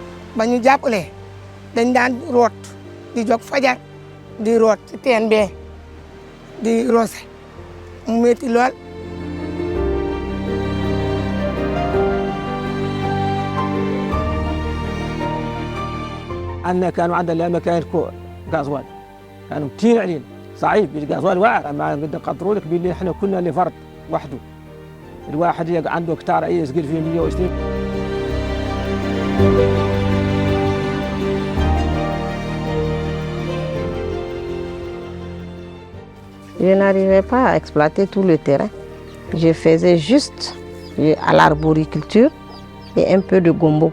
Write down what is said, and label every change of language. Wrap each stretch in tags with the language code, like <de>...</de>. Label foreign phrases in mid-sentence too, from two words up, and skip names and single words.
<wo>ba ñu jàppale dañ daan root di jóg fajar di root ci teen bee di roose mu métti lool.</wo> <ar>عندنا كانوا عندنا مكاين غازوال كانوا كثير علينا صعيب الغازوال واعر ما قد قدروا لك باللي احنا كنا لفرد وحده الواحد عنده كتار اي يسقل فيه 120.</ar> <fr>Je n'arrivais pas à exploiter tout le terrain. Je faisais juste à l'arboriculture et un peu de gombo.</fr>